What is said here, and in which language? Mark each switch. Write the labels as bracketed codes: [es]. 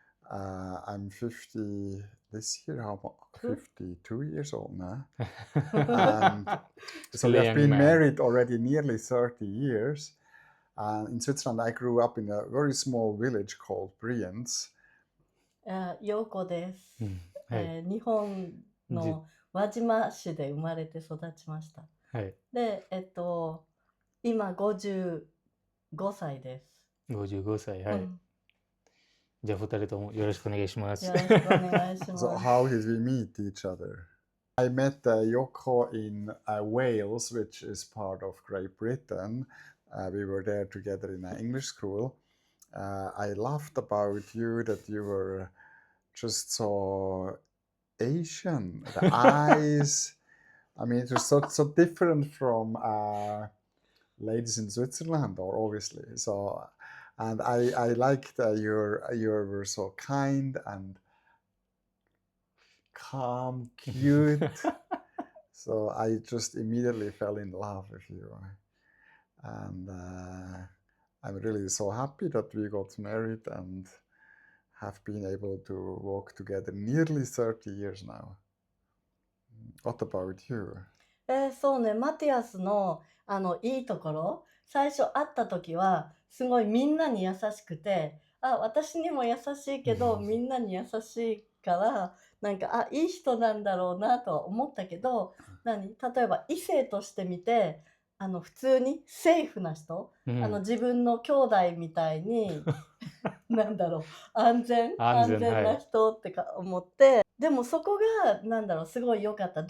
[en] I'm 50 this year. How about 52 years old now? And so we have been married already nearly 30 years. In Switzerland, I grew up in a very small village called Brienz. [ja] Yoko です。日本の輪島市で生まれて育ちました。で、今55歳です。 55歳、はい。じゃあ、2人ともよろしくお願いします。よろしくお願いします。 [en] So how did we meet each other? I met Yoko in Wales, which is part of Great Britain. We were there together in an English school. I loved about you that you were just so Asian. The eyes, I mean, it was so different from ladies in Switzerland, or obviously. So, and I liked you were so kind and calm, cute. So I just immediately fell in love with you. And I'm really so happy that we got married and have been able to walk together nearly 30 years now. What about you? [ja] そうね、マティアスのいいところ、最初会った時はすごいみんなに優しくて、私にも優しいけどみんなに優しいからなんかいい人なんだろうなとは思ったけど、例えば異性として見て普通にセーフな人、自分の兄弟みたいになんだろう、安全な人って思って、でもそこがすごい良かった。